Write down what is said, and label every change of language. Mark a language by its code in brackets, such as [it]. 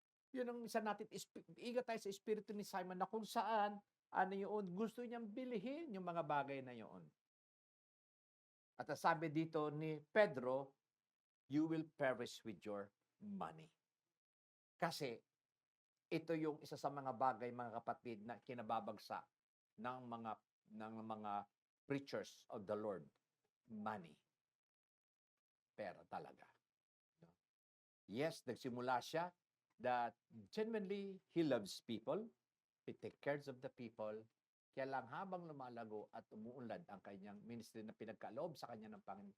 [tl] Yun ang isa natin, iga tayo sa espiritu ni Simon na kung saan, ano yun, gusto niyang bilihin yung mga bagay na yun. At sabi dito ni Pedro, [en] you will perish with your money. [tl] Kasi, ito yung isa sa mga bagay, mga kapatid, na kinababagsak ng mga [en] preachers of the Lord. [tl] Money. Pera talaga. Yes, nagsimula siya [en] that genuinely he loves people, he takes care of the people, [tl] kaya lang habang lumalago at umuunlad ang kanyang ministry na pinagkaloob sa kanya ng Panginoon.